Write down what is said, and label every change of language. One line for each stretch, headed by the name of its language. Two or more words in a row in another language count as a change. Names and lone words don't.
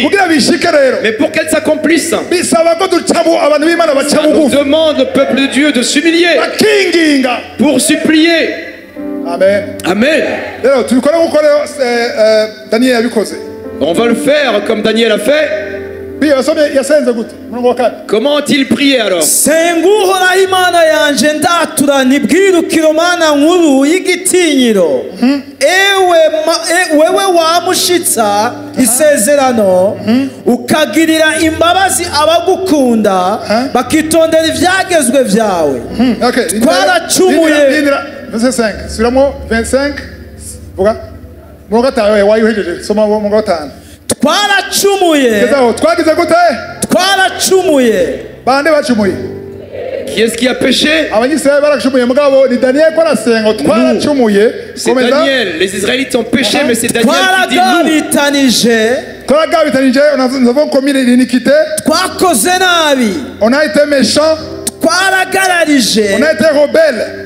French: Mais pour qu'elles s'accomplissent, ça nous demande, le peuple de Dieu, de s'humilier pour supplier. Amen. Amen. On va le faire comme Daniel a fait. Comment a-t-il prié alors?
Rundi: wewe wamushitsa isezerano ukagirira imbabazi abagukunda bakitondera ivyagezwe vyawe. Twaracumuye. Verset 5. Suramo 25. Vuga. Twaracumuye. Twaracumuye. Bande bacumuye.
French: Qui est-ce qui a péché? C'est Daniel. Les Israélites ont péché, mais c'est Daniel qui dit nous avons commis l'iniquité. On a été méchants. On a été rebelles.